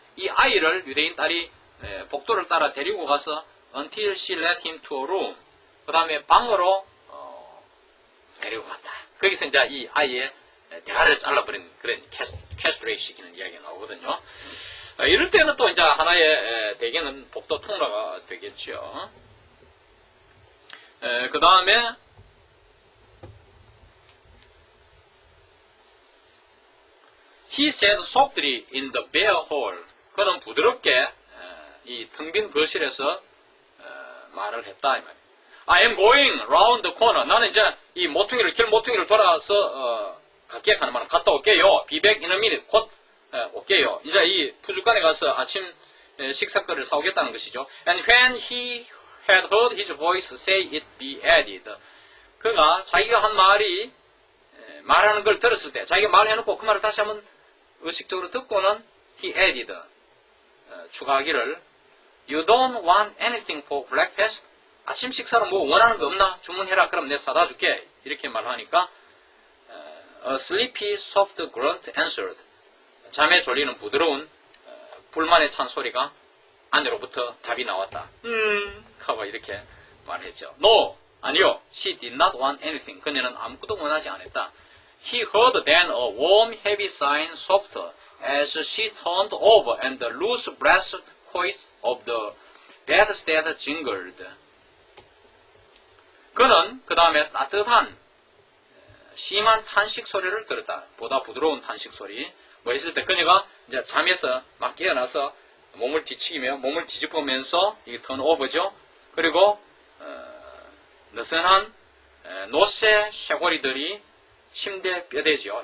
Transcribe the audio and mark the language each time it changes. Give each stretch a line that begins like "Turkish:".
Korean: 이 아이를 유대인 딸이 복도를 따라 데리고 가서
English: until she let him to a room.
Korean: 그 다음에 방으로 데리고 갔다. 거기서 이제 이 아이의 대가를 잘라버린 그런 캐스트레이트 시키는 이야기가 나오거든요. 이럴 때는 또 이제 하나의 대개는 복도 통로가 되겠죠. 그 다음에
English: He said softly in the bare hall.
Korean: 그는 부드럽게 이 텅 빈 거실에서 말을 했다 이 말이에요.
English: I am going round the corner.
Korean: 나는 이제 이 모퉁이를 길 모퉁이를 돌아서 갈게 가는 말은 갔다 올게요.
English: Be back in a minute.
Korean: 곧 올게요. 이제 이 푸주간에 가서 아침 식사거리를 사오겠다는 것이죠.
English: And when he had heard his voice say it be added.
Korean: 그가 자기가 한 말이 말하는 걸 들었을 때 자기가 말해놓고 그 말을 다시 한번 의식적으로 듣고는
English: he added
Korean: 추가하기를
English: You don't want anything for breakfast?
Korean: 아침 식사로 뭐 원하는 거 없나? 주문해라. 그럼 내가 사다 줄게. 이렇게 말하니까
English: A sleepy soft grunt answered.
Korean: 잠에 졸리는 부드러운 불만에 찬 소리가 안으로부터 답이 나왔다. 하고 이렇게 말했죠.
English: No,
Korean: 아니요.
English: She did not want anything.
Korean: 그녀는 아무것도 원하지 않았다.
English: He heard then a warm, heavy sigh softer as she turned over and the loose brass coils of the bedstead jingled.
Korean: 그는 그 다음에 따뜻한 심한 탄식 소리를 들었다. 보다 부드러운 탄식 소리. 뭐 했을 때 그녀가 이제 잠에서 막 깨어나서 몸을 뒤치기며 몸을 뒤집으면서 이게 턴오버죠. 그리고 느슨한 노쇠 쇄골이들이 침대 뼈대죠.